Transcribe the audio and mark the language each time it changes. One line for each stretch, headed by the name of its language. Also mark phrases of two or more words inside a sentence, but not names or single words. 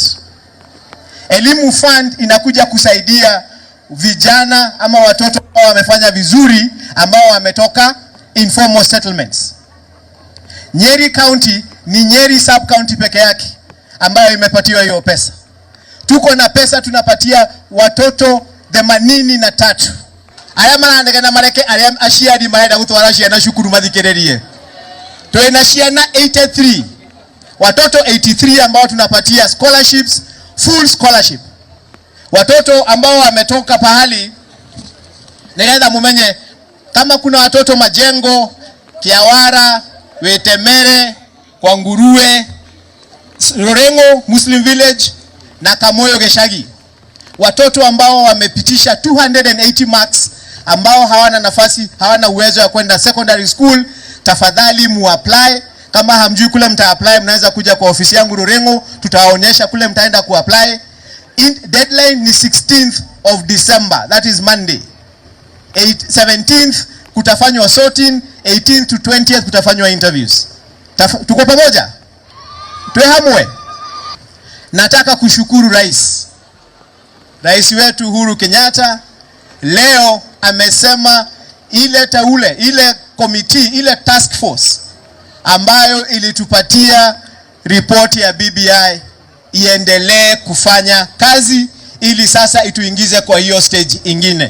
Swahili: Elimu Fund inakuja kusaidia vijana ama watoto ambao wamefanya vizuri ambao wametoka
English: informal settlements.
Swahili: Nyeri County ni Nyeri sub county peke yake ambayo imepatiwa hiyo pesa. Tuko na pesa tunapatia watoto 83.
Kikuyu: Aya marandega na mareke aya ashiari maenda gutwara ciana cukuru mathikererie. Twina ciana 83.
Swahili: Watoto 83 ambao tunapatia scholarships,
English: full scholarship.
Swahili: Watoto ambao wametoka pahali nikaenda mumenye kama kuna watoto Majengo, Kiawara, Wetemere, kwa Nguruwe, Lorengo Muslim Village na Kamoyo Geshagi. Watoto ambao wamepitisha 280 marks ambao hawana nafasi, hawana uwezo wa kwenda
English: secondary school,
Swahili: tafadhali muapply. Kama hamjui kule mta apply, mnaweza kuja kwa ofisi yangu Lorengo, tutawaonyesha kule mtaenda kuapply.
English: Deadline ni 16th of December, that is Monday.
Swahili: 17th kutafanywa sorting, 18th to 20th kutafanywa interviews. Tuko pamoja? Tuehamwe. Nataka kushukuru Rais wetu Uhuru Kenyatta leo amesema ile committee, ile
English: task force
Swahili: ambayo ilitupatia ripoti ya BBI iendelee kufanya kazi ili sasa ituingize kwa hiyo stage ingine.